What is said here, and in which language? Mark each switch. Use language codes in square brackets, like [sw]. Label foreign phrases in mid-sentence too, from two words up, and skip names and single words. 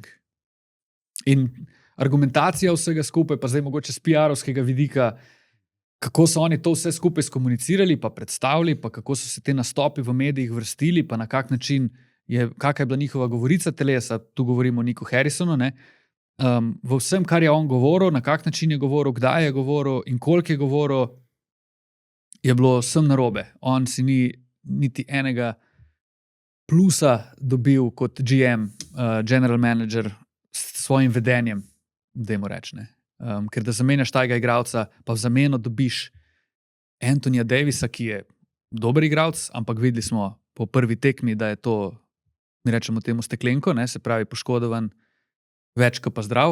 [sl] In argumentacija vsega skupaj, pa zdaj mogoče z PR-ovskega vidika, kako so oni to vse skupaj skomunicirali, pa predstavili, pa kako so se te nastopi v medijih vrstili, pa na kak način kakšna je bila njihova govorica telesa, tu govorimo o Niku Harrisonu, ne? V vsem, kar je on govoril, na kak način je govoril, kdaj je govoril in koliko je govoril, je bilo vsem narobe. On si ni niti enega plusa dobil kot GM, [en] general manager, [sl] s svojim vedenjem, dajmo reči. Ker da zamenjaš tega igralca, pa v zameno dobiš Anthonyja Davisa, ki je dober igralec, ampak videli smo po prvi tekmi, da je to, mi rečemo temu steklenko, ne, se pravi poškodovan, več kot pa zdrav.